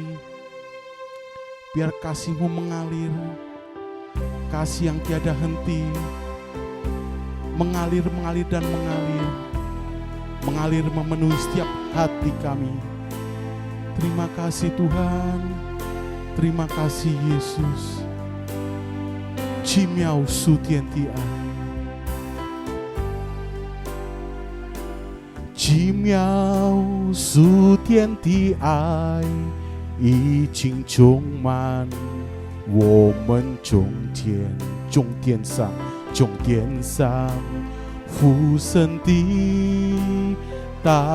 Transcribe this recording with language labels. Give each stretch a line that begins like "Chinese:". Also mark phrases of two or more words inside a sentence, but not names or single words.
Indonesian: Biar kasih-Mu mengalir, kasih yang tiada henti, mengalir, mengalir dan mengalir, mengalir memenuhi setiap hati kami. Terima kasih Tuhan, terima kasih Yesus.
Chinese: 奇妙属天的爱，奇妙属天的爱已经充满我们中间，中殿上，中殿上父神的大